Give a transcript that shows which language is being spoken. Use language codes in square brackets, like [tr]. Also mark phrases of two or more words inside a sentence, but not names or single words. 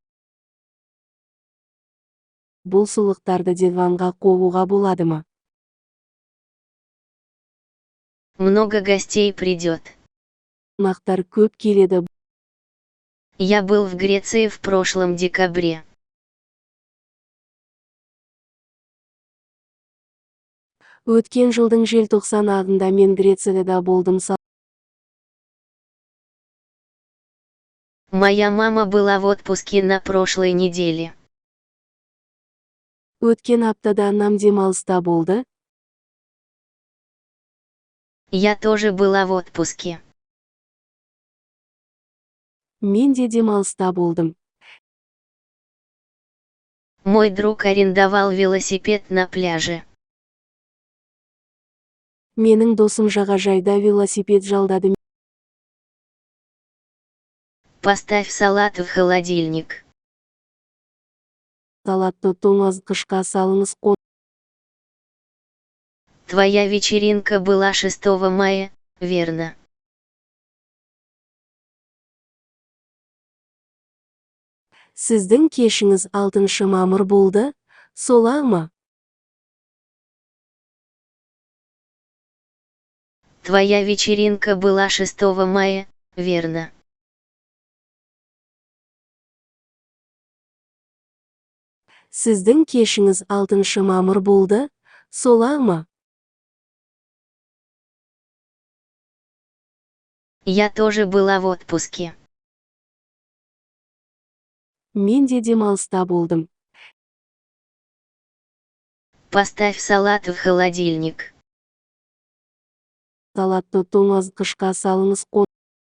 [kk] Бұл сыйлықтарды диванға қоюға болады ма? [ru] Много гостей придет. [kk] Қонақтар көп келеді. [ru] Я был в Греции в прошлом декабре. [kk] Өткен жылдың желтоқсан айында мен Грецияда болдым. [ru] Моя мама была в отпуске на прошлой неделе. [kk] Өткен аптада анам демалыста болды. [ru] Я тоже была в отпуске. [kk] Мен де демалыста болдым. [ru] Мой друг арендовал велосипед на пляже. [kk] Менің досым жағажайда велосипед жалдады. [ru] Поставь салат в холодильник. [kk] Салатты тоңазытқышқа салыңыз. [ru] Твоя вечеринка была 6 мая, верно? [kk] Сіздің кешіңіз 6 мамыр болды, солай ма? [ru] Твоя вечеринка была 6 мая, верно? [kk] Сіздің кешіңіз 6 мамыр болды, солай ма? [ru] Я тоже была в отпуске. [kk] Мен де демалыста болдым. [ru] Поставь салат в холодильник. [kk] Салатты тоңазытқышқа салыңыз.